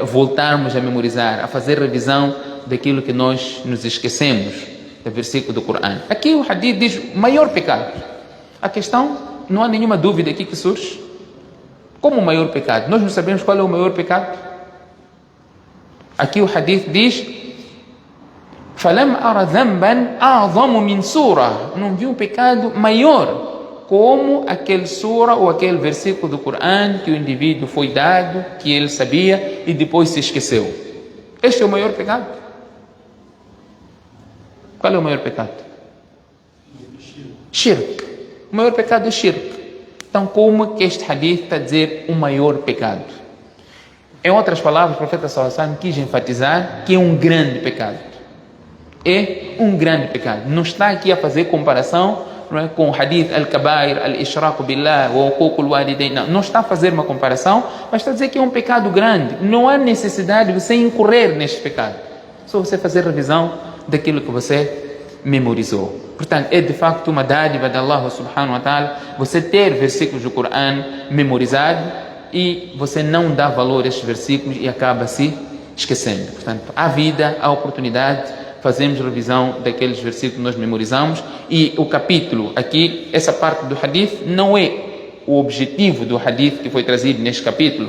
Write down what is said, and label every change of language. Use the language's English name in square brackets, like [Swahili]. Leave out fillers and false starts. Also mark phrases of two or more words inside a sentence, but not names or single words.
[Portuguese] Voltarmos a memorizar, a fazer revisão daquilo que nós nos esquecemos, do versículo do Corão. Aqui o hadith diz o maior pecado. A questão, não há nenhuma dúvida aqui que surge. Como o maior pecado? Nós não sabemos qual é o maior pecado. Aqui o hadith diz: [Arabic] فَلَمْ أَرَ ذَنْبًا أَعْظَمُ مِنْ سُورَةٍ. [Portuguese] Não vi um pecado maior como aquele sura ou aquele versículo do Corão que o indivíduo foi dado, que ele sabia e depois se esqueceu. Este é o maior pecado. Qual é o maior pecado? Shirk. O maior pecado é shirk. Então, como que este hadith está a dizer o maior pecado? Em outras palavras, o profeta [Arabic] صلى الله عليه وسلم [Portuguese] quis enfatizar que é um grande pecado. É um grande pecado. Não está aqui a fazer comparação, não é, com o [Arabic] حديث الكبائر الإشراك بالله, [Portuguese] o [Arabic] عقوق الوالدين. [Portuguese] Não está a fazer uma comparação, mas está a dizer que é um pecado grande. Não há necessidade de você incorrer neste pecado. Só você fazer revisão daquilo que você memorizou. Portanto, é de facto uma dádiva de [Arabic] الله سبحانه وتعالى [Portuguese] você ter versículos do Corão memorizado e você não dá valor a estes versículos e acaba se esquecendo. Portanto, há vida, há oportunidade, fazemos revisão daqueles versículos que nós memorizamos. E o capítulo aqui, essa parte do hadith, não é o objetivo do hadith que foi trazido neste capítulo.